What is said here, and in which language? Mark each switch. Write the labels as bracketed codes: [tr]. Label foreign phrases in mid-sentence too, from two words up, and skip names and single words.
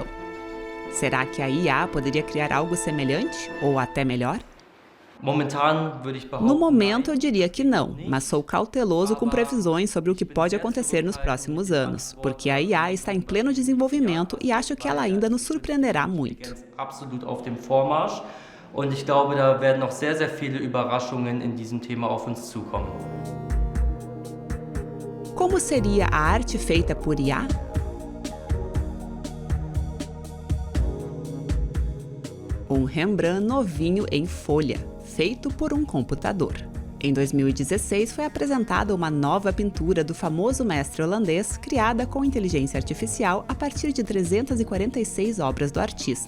[pt] Será que a IA poderia criar algo semelhante ou até melhor? No momento eu diria que não, mas sou cauteloso com previsões sobre o que pode acontecer nos próximos anos, porque a IA está em pleno desenvolvimento e acho que ela ainda nos surpreenderá muito. [de] Und ich glaube, da werden noch sehr, sehr viele Überraschungen in diesem Thema auf uns zukommen. [pt] Como seria a arte feita por IA? Um Rembrandt novinho em folha, feito por um computador. Em 2016, foi apresentada uma nova pintura do famoso mestre holandês, criada com inteligência artificial a partir de 346 obras do artista.